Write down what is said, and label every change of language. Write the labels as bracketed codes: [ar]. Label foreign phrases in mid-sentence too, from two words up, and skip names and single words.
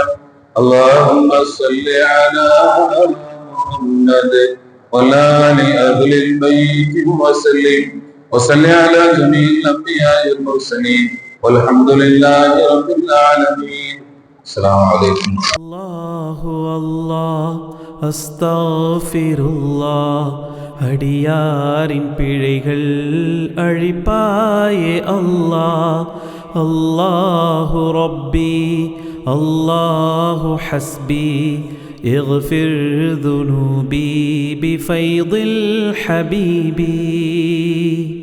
[ar] اللهم صل على محمد وعلى آل أهل البيت وسلم، وصل على جميع الأنبياء والمرسلين، والحمد لله رب العالمين. السلام عليكم. الله الله [ta] அஸ்தக்ஃபிருல்லாஹ், அடியாரின் பிழைகள் அழிப்பாயே அல்லாஹ். [ar] الله ربي الله حسبي اغفر ذنوبي بفيض الحبيب.